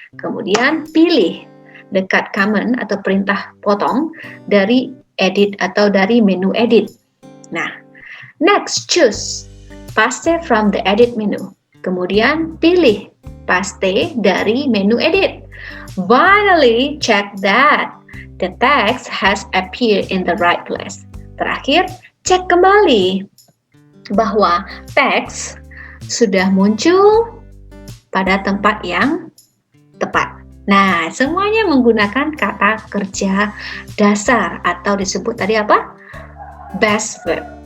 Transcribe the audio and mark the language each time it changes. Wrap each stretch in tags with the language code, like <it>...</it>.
<id>Kemudian, pilih</id> <en>the cut command</en> <id>atau perintah potong dari edit atau dari menu edit.</id> <en>Nah, next, choose paste from the edit menu.</en> <id>Kemudian, pilih paste dari menu edit.</id> <en>Finally, check that the text has appeared in the right place.</en> <id>Terakhir, cek kembali bahwa teks sudah muncul pada tempat yang tepat. Nah, semuanya menggunakan kata kerja dasar atau disebut tadi apa? Best verb.</id>